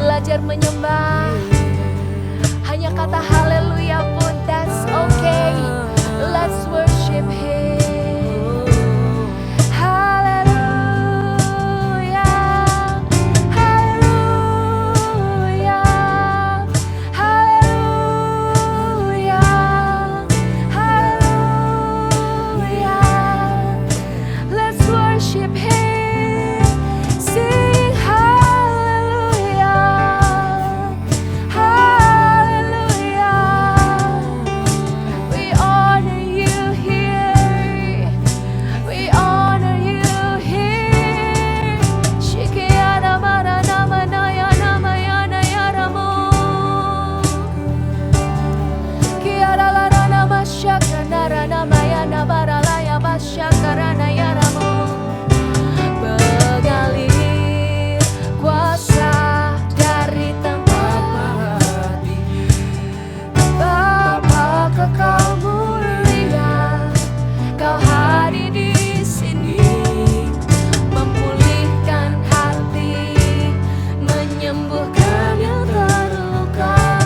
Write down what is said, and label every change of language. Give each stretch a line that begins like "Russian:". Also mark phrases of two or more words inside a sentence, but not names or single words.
Indonesian: belajar menyembah. Hanya kata haleluya pun,
English: that's okay. Let's worship Him. Haleluya, haleluya, haleluya, haleluya. Let's worship Him. Sing haleluya, haleluya. We honor you here. We honor you here. Shikiyana marana manayana mayana yaramu. Kiara larana masyaka narana mayana baralaya masyakarana yaramu.
Indonesian: Mengalir kuasa dari tempat Bapa kekal mulia, Kau hadir di sini, memulihkan hati, menyembuhkan yang terluka.